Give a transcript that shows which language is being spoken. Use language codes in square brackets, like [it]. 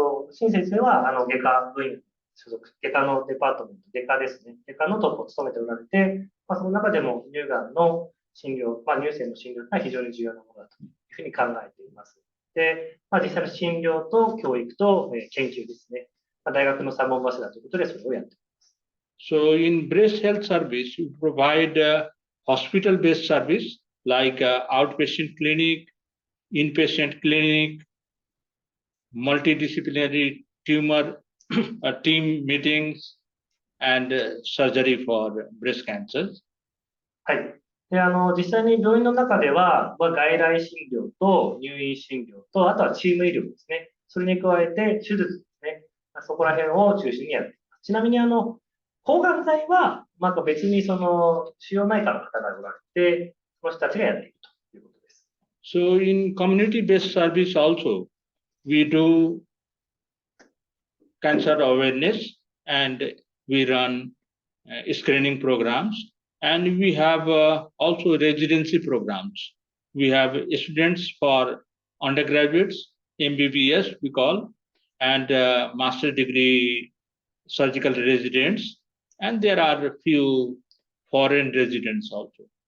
[ja] 新先生は、外科部員所属、外科のデパートメント、外科ですね。外科のトップを務めておられて、その中でも乳がんの診療、乳腺の診療が非常に重要なものだというふうに考えています。で、実際の診療と教育と研究ですね。大学の三本柱ということでそれをやっています。 [en] So, in breast health service, we provide hospital-based service like outpatient clinic, inpatient clinic, multidisciplinary tumor team meetings, and surgery for breast cancer. [ja] はい。で、実際に病院の中では、外来診療と入院診療と、あとはチーム医療ですね。それに加えて手術ですね。そこら辺を中心にやっています。ちなみに抗がん剤は、別にその腫瘍内科の方がおられて、その人たちがやっているということです。 [en] So, in community-based service also, we do cancer awareness and we run screening programs, and we have also residency programs. We have students for undergraduates, MBBS we call, and master degree surgical residents, and there are a few foreign residents also.